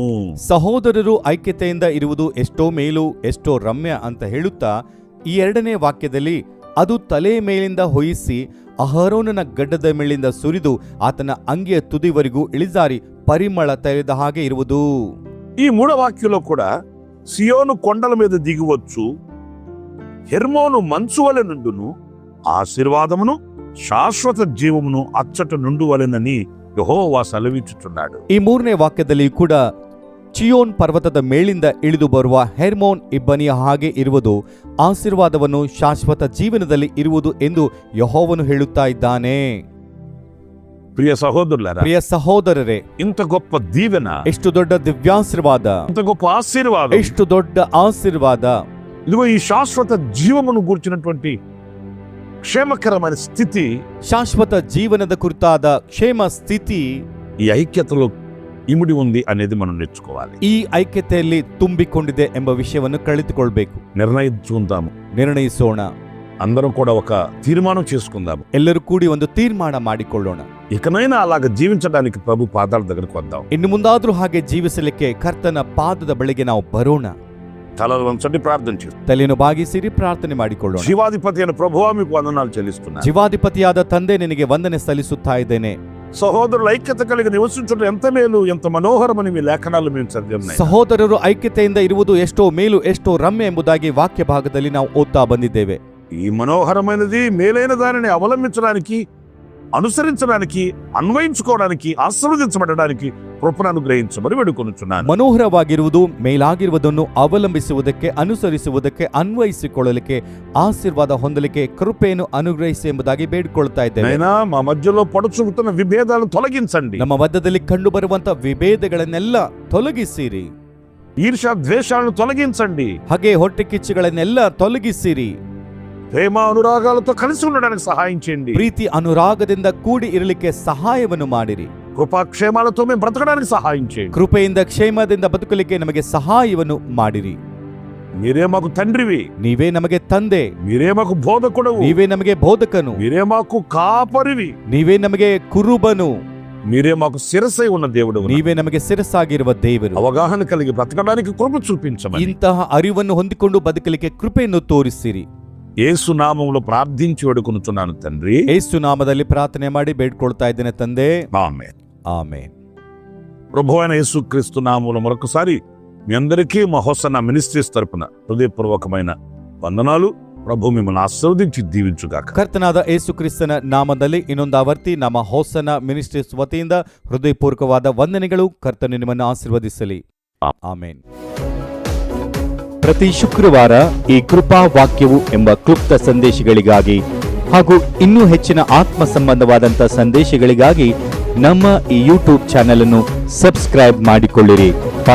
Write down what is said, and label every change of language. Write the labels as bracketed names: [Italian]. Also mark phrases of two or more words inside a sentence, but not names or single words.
[Kannada] ಸಹೋದರರು ಐಕ್ಯತೆಯಿಂದ ಇರುವುದು ಎಷ್ಟೋ ಮೇಲು, ಎಷ್ಟೋ ರಮ್ಯ ಅಂತ ಹೇಳುತ್ತಾ ಈ ಎರಡನೇ ವಾಕ್ಯದಲ್ಲಿ ಅದು ತಲೆ ಮೇಲಿಂದ ಹೊಯಿಸಿ ಅಹರೋನನ ಗಡ್ಡದ ಮೇಲಿಂದ ಸುರಿದು ಆತನ ಅಂಗಿಯ ತುದಿವರೆಗೂ ಇಳಿಜಾರಿ ಪರಿಮಳ ತೈಲದ ಹಾಗೆ ಇರುವುದು. [Telugu] ఈ మూడవ వాక్యంలో కూడా సియోను కొండల మీద దిగివచ్చు, హెర్మోను మంచు వలె నుండును, ఆశీర్వాదమును శాశ్వత జీవమును అచ్చట నుండువలెనని ಯೆಹೋವ ಸಲವಿಚ್ಚುచున్నాడు. [Kannada] ಈ ಮೂರನೇ ವಾಕ್ಯದಲ್ಲಿ ಕೂಡ ಚಿಯೋನ್ ಪರ್ವತದ ಮೇಲಿಂದ ಇಳಿದು ಬರುವ ಹೆರ್ಮೋನ್ ಇಬ್ಬನಿಯ ಹಾಗೆ ಇರುವುದು, ಆಶೀರ್ವಾದವನ್ನು ಶಾಶ್ವತ ಜೀವನದಲ್ಲಿ ಇರುವುದು ಎಂದು ಯೆಹೋವನು ಹೇಳುತ್ತಾ ಇದ್ದಾನೆ. ಪ್ರಿಯ ಸಹೋದರರ, ಪ್ರಿಯ ಸಹೋದರರೇ, ಇಂಥ ಗొప్ప ದೀವೆನ, ಎಷ್ಟು ದೊಡ್ಡ ದಿವ್ಯಾಶೀರ್ವಾದ, [Telugu] ಇಂಥ గొప్ప ఆశీర్వాదం, [Kannada] ಎಷ್ಟು ದೊಡ್ಡ ಆಶೀರ್ವಾದ. [Telugu] ఇదిగో ఈ శాశ్వత జీవమును గురించినటువంటి క్షేమకరమైన స్థితి, [Kannada] ಶಾಶ್ವತ ಜೀವನದ ಕುರಿತಾದ ಕ್ಷೇಮ ಸ್ಥಿತಿ [Telugu] ఈ ఐక్యతలో ఇమిడి ఉంది అనేది మనం నేర్చుకోవాలి. [Kannada] ಈ ಐಕ್ಯತೆಯಲ್ಲಿ ತುಂಬಿಕೊಂಡಿದೆ ಎಂಬ ವಿಷಯವನ್ನು ಕಲಿತುಕೊಳ್ಬೇಕು. [Telugu] నిర్ణయించుకుందాము, [Kannada] ನಿರ್ಣಯಿಸೋಣ. [Telugu] అందరం కూడా ఒక తీర్మానం చేసుకుందాము. [Kannada] ಎಲ್ಲರೂ ಕೂಡಿ ಒಂದು ತೀರ್ಮಾನ ಮಾಡಿಕೊಳ್ಳೋಣ. [Telugu] ఇకనైనా అలాగ జీవించడానికి ప్రభు పాదాల దగ్గరకు వద్దాం. [Kannada] ಇನ್ನು ಮುಂದಾದ್ರೂ ಹಾಗೆ ಜೀವಿಸಲಿಕ್ಕೆ ಕರ್ತನ ಪಾದದ ಬಳಿಗೆ ನಾವು ಬರೋಣ. [Telugu] తలలు వంచండి, ప్రార్థన చేస్తాం. [Kannada] ತಲೆಯನ್ನು ಬಾಗಿಸಿರಿ, ಪ್ರಾರ್ಥನೆ ಮಾಡಿಕೊಳ್ಳೋಣ. [Telugu] జీవాధిపతి అయిన ప్రభువా మీకు వందనాలు చెల్లిస్తున్నాను. [Kannada] ಜೀವಾಧಿಪತಿಯಾದ ತಂದೆ, ನಿನಗೆ ವಂದನೆ ಸಲ್ಲಿಸುತ್ತಾ ಇದ್ದೇನೆ. [Telugu] సహోదరుల ఐక్యత కలిగి నివసించడం ఎంత మేలు, ఎంత మనోహరమని మీ లేఖనాలు మేము చదివాం. [Kannada] ಸಹೋದರರು ಐಕ್ಯತೆಯಿಂದ ಇರುವುದು ಎಷ್ಟೋ ಮೇಲು, ಎಷ್ಟೋ ರಮ್ಯ ಎಂಬುದಾಗಿ ವಾಕ್ಯ ಭಾಗದಲ್ಲಿ ನಾವು ಓದ್ತಾ ಬಂದಿದ್ದೇವೆ. [Telugu] ఈ మనోహరమైనది మేలైన దానిని అవలంబించడానికి, అనుసరించడానికి, అన్వయించుకోవడానికి, ఆశీర్వదించబడడానికి కృపను అనుగ్రహించమని వేడుకొనుచున్నాను. [Kannada] ಮನೋಹರವಾಗಿರುವುದು, ಮೇಲಾಗಿರುವುದನ್ನು ಅವಲಂಬಿಸುವುದಕ್ಕೆ, ಅನುಸರಿಸುವುದಕ್ಕೆ, ಅನ್ವಯಿಸಿಕೊಳ್ಳಲಿಕ್ಕೆ, ಆಶೀರ್ವಾದ ಹೊಂದಲಿಕ್ಕೆ ಕೃಪೆಯನ್ನು ಅನುಗ್ರಹಿಸಿ ಎಂಬುದಾಗಿ ಬೇಡಿಕೊಳ್ತಾ ಇದ್ದೇವೆ. [Telugu] అయినా మా మధ్యలో పడుచుకుతున్న విభేదాలను తొలగించండి. [Kannada] ನಮ್ಮ ಮಧ್ಯದಲ್ಲಿ ಕಂಡು ಬರುವಂತ ವಿಭೇದಗಳನ್ನೆಲ್ಲ ತೊಲಗಿಸಿರಿ. [Telugu] ఈర్ష ద్వేషాలను తొలగించండి. [Kannada] ಹಾಗೆ ಹೊಟ್ಟೆ ಕಿಚ್ಚುಗಳನ್ನೆಲ್ಲ ತೊಲಗಿಸಿರಿ. [Telugu] ప్రేమ అనురాగాలతో కలిసి ఉండడానికి సహాయం చేయండి. [Kannada] ಪ್ರೀತಿ ಅನುರಾಗದಿಂದ ಕೂಡಿ ಇರಲಿಕ್ಕೆ ಸಹಾಯವನ್ನು ಮಾಡಿರಿ. [Telugu] కృపాక్షేమాలతో మేము బ్రతకడానికి సహాయం చేయండి. [Kannada] ಕೃಪೆಯಿಂದ ಕ್ಷೇಮದಿಂದ ಬದುಕಲಿಕ್ಕೆ ನಮಗೆ ಸಹಾಯವನ್ನು ಮಾಡಿರಿ. [Telugu] మీరే మాకు తండ్రివి, [Kannada] ನೀವೇ ನಮಗೆ ತಂದೆ, [Telugu] మీరే మాకు బోధకుడవు, [Kannada] ನೀವೇ ನಮಗೆ ಬೋಧಕನು, [Telugu] మీరే మాకు కాపరివి, [Kannada] ನೀವೇ ನಮಗೆ ಕುರುಬನು, [Telugu] మీరే మాకు శిరసై ఉన్న దేవుడు. [Kannada] ನೀವೇ ನಮಗೆ ಶಿರಸಾಗಿರುವ ದೇವರು. [Telugu] అవగాహన కలిగి బ్రతకడానికి కృప చూపించమని [Kannada] ಇಂತಹ ಅರಿವನ್ನು ಹೊಂದಿಕೊಂಡು ಬದುಕಲಿಕ್ಕೆ ಕೃಪೆಯನ್ನು ತೋರಿಸಿರಿ. [Telugu] యేసు నామములో ప్రార్థించి వేడుకొనుచున్నాను తండ్రి. [Kannada] ಯೇಸು ನಾಮದಲ್ಲಿ ಪ್ರಾರ್ಥನೆ ಮಾಡಿ ಬೇಡ್ಕೊಳ್ತಾ ಇದ್ದೇನೆ ತಂದೆ. [Telugu] ఆమేన్. [Kannada] ಆಮೇನ್. [Telugu] ప్రభువైన యేసుక్రీస్తు నామములో మరొకసారి మీ అందరికీ మా హోసన్నా మినిస్ట్రీస్ తరపున హృదయపూర్వకమైన వందనాలు. ప్రభు మిమ్మల్ని ఆశీర్వదించి దీవించుగాక. [Kannada] ಕರ್ತನಾದ ಯೇಸು ಕ್ರಿಸ್ತನ ನಾಮದಲ್ಲಿ ಇನ್ನೊಂದಾವರ್ತಿ ನಮ್ಮ ಹೋಸನ ಮಿನಿಸ್ಟ್ರೀಸ್ ವತಿಯಿಂದ ಹೃದಯಪೂರ್ವಕವಾದ ವಂದನೆಗಳು. ಕರ್ತನು ನಿಮ್ಮನ್ನು ಆಶೀರ್ವದಿಸಲಿ. ಆಮೇನ್. ಪ್ರತಿ ಶುಕ್ರವಾರ ಈ ಕೃಪಾ ವಾಕ್ಯವು ಎಂಬ ಕ್ಲುಪ್ತ ಸಂದೇಶಗಳಿಗಾಗಿ ಹಾಗೂ ಇನ್ನೂ ಹೆಚ್ಚಿನ ಆತ್ಮ ಸಂಬಂಧವಾದಂಥ ಸಂದೇಶಗಳಿಗಾಗಿ ನಮ್ಮ ಈ ಯೂಟ್ಯೂಬ್ ಚಾನೆಲ್ ಅನ್ನು ಸಬ್ಸ್ಕ್ರೈಬ್ ಮಾಡಿಕೊಳ್ಳಿರಿ.